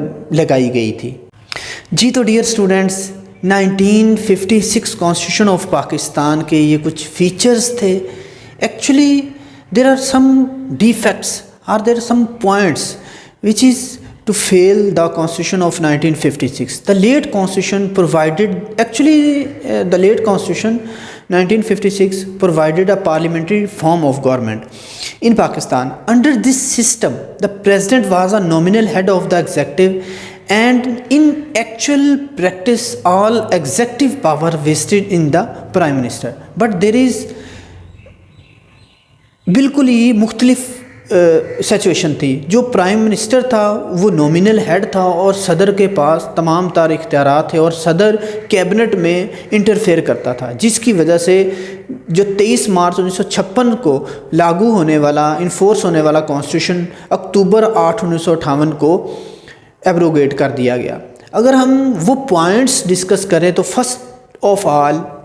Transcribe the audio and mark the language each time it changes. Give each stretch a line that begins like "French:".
Urdu: لگائی گئی تھی۔ جی تو dear students, 1956 constitution of Pakistan کے یہ کچھ فیچرز تھے۔
English: Actually there are some defects اور there are some points which is to fail the constitution of 1956. The late constitution provided, the late constitution 1956 provided a parliamentary form of government in Pakistan. Under this system, the president was a nominal head of the executive, and in actual practice all executive power vested in the prime minister. But there is
Urdu: بالکل ہی مختلف situation تھی۔ جو prime minister تھا وہ nominal head تھا اور صدر کے پاس تمام تر اختیارات تھے اور صدر کیبنٹ میں انٹرفیئر کرتا تھا، جس کی وجہ سے جو 23 مارچ 1956 کو لاگو ہونے والا انفورس ہونے والا کانسٹیٹیوشن اکتوبر 8 1958 کو ایبروگیٹ کر دیا گیا۔ اگر ہم وہ پوائنٹس ڈسکس کریں تو فرسٹ آف آل